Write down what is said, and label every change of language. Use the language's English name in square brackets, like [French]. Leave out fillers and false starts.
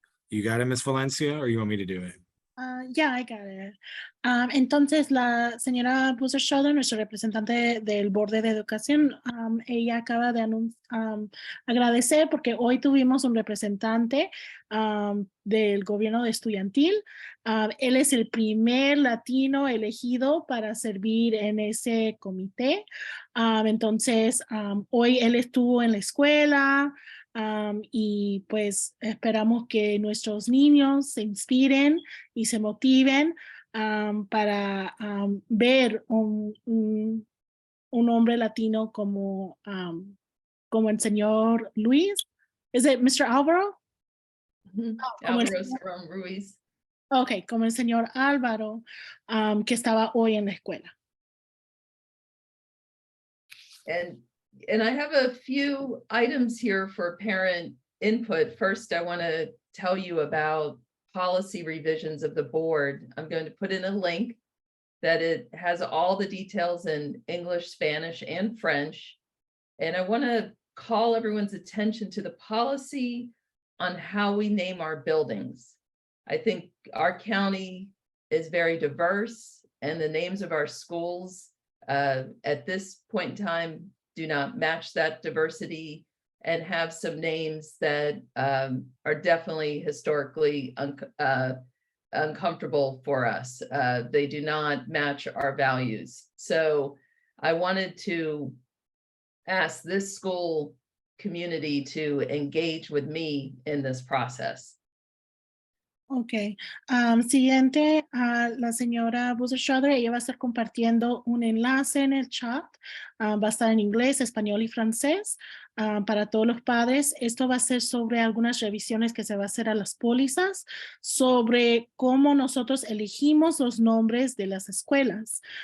[English] You got it, Miss Valencia, or you want me to do it? Yeah, I got it. [Spanish] Entonces, la señora Busser-Schroeder, nuestra representante del Borde de Educación, ella acaba de agradecer porque hoy tuvimos un representante del gobierno estudiantil. Él es el primer latino elegido para servir en ese comité. Entonces, hoy él estuvo en la escuela. Y pues esperamos que nuestros niños se inspiren y se motiven para ver un hombre latino como el señor Luis. ¿Es [English] it Mr. Álvaro? Alvaro Cerón Ruiz. [Spanish] Ok, como el señor Álvaro que estaba hoy en la escuela. [English] And I have a few items here for parent input. First, I want to tell you about policy revisions of the board. I'm going to put in a link that it has all the details in English, Spanish, and French. And I want to call everyone's attention to the policy on how we name our buildings. I think our county is very diverse, and the names of our schools at this point in time do not match that diversity, and have some names that are definitely historically uncomfortable for us. They do not match our values. So I wanted to ask this school community to engage with me in this process. [Spanish] Ok, siguiente, la señora Busser-Schroeder, ella va a estar compartiendo un enlace en el chat, va a estar en inglés, español y francés para todos los padres. Esto va a ser sobre algunas revisiones que se va a hacer a las pólizas, sobre cómo nosotros elegimos los nombres de las escuelas.